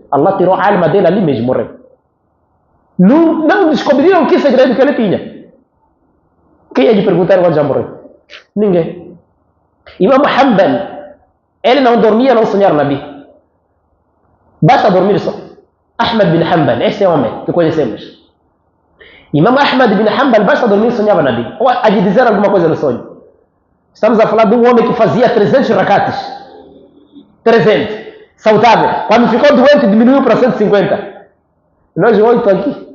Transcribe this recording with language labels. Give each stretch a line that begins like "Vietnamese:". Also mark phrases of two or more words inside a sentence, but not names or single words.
Portuguese: Allah tirou a alma dele ali mesmo, morreu. Não descobriram que segredo que ele tinha. Quem ia lhe perguntar quando já morreu? Ninguém. Imam Hanbal, ele não dormia, não sonhava Nabi. Basta dormir só. Ahmad bin Hanbal, esse é o homem que conhecemos. Imam Ahmad bin Hanbal, basta dormir, sonhava Nabi. Ou a de dizer alguma coisa no sonho. Estamos a falar de um homem que fazia 300 rakats. 300. Saudável. Quando ficou doente, diminuiu para 150. Nós 8 aqui.